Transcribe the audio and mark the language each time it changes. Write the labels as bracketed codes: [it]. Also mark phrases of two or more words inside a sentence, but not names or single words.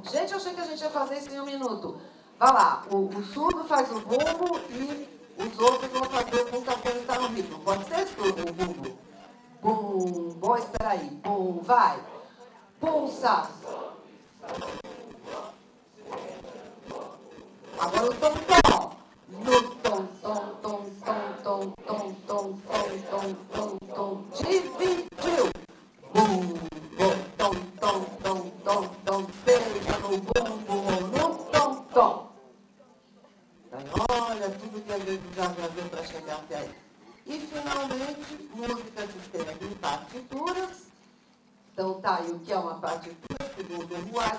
[pt] Gente, eu achei que a gente ia fazer isso em 1 minuto. Vai lá, o surdo faz o bumbo e os outros vão fazer o pulsação que está no ritmo. Pode ser surdo o bumbo? Bumbo, espera aí. Bum, vai. Pulsa. Agora o tom-tom. No tom-tom, tom-tom, tom-tom, tom-tom, tom-tom, tom. Dividiu. Bumbo, tom-tom, tom-tom, tom. Seja no bumbo ou no tom-tom. Então, olha tudo que a gente já viu para chegar até aí. E, finalmente, música de tema em partituras. Então, tá aí o que é uma partitura, segundo o Ruais.